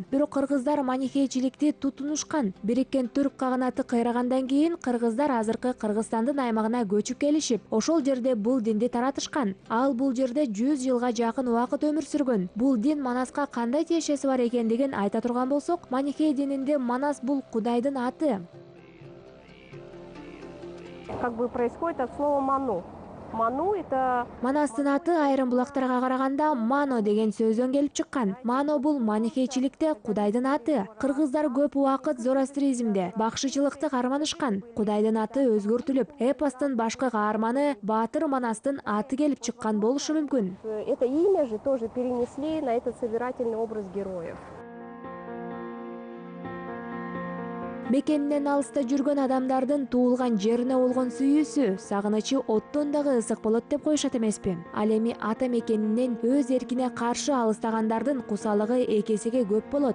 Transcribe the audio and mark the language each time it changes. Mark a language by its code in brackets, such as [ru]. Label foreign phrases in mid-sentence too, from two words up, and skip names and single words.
[ky] Бирок кыргыздар манихейчиликти тутунушкан. Бириккен түрк каганаты кыйрагандан кийин кыргыздар азыркы Кыргызстандын аймагына көчүп келишип, ошол жерде бул динди таратышкан. Ал бул жерде 100 жылга жакын убакыт өмүр сүргөн. Бул дин Манаска кандай тиешеси бар экендигин айта турган болсок, Манихей дининде Манас бул Кудайдын аты. [ru] Как бы происходит от слова ману. Ману это [ky] Манастын аты айрым булактарга караганда Мано деген сөздөн келип чыккан. Мано бул манихейчиликте Кудайдын аты. Кыргыздар көп убакыт зороастризмде бакшычылыкты карманышкан. Кудайдын аты өзгөртүлүп, эпостун башкы каарманы Баатыр Манастын аты келип чыккан болушу мүмкүн. [ru] это имя же тоже перенесли на этот собирательный образ героев. [ky] Мекенинен алыста жүргөн адамдардын туулган жерине болгон сүйүүсү, сагынычы оттон дагы ысык болот деп коюшат эмеспи? Ал эми ата мекенинен өз эркине каршы алыстагандардын кусалыгы эки эсеге көп болот.